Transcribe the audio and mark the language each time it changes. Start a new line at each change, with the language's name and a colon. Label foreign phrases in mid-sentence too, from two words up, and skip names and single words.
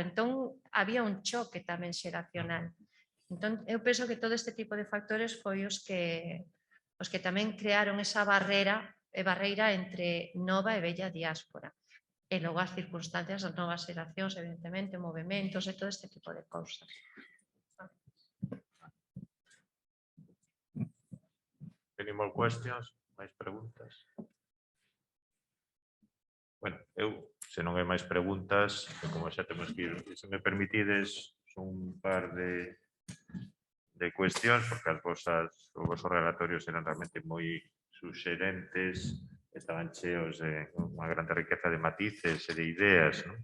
Galician: Entón, había un choque tamén xeracional. Entón, eu penso que todo este tipo de factores foi os que tamén crearon esa barreira entre nova e bella diáspora. E logo as circunstancias das novas xeracións, evidentemente, movimentos e todo este tipo de cousas.
English: Any more questions?
Galician: Máis preguntas? Bueno, eu, se non hai máis preguntas, como xa temos que ir, se me permitides, son un par de cuestións, porque os vosos relatorios eran realmente moi suxerentes, estaban cheos de unha grande riqueza de matices e de ideas, non?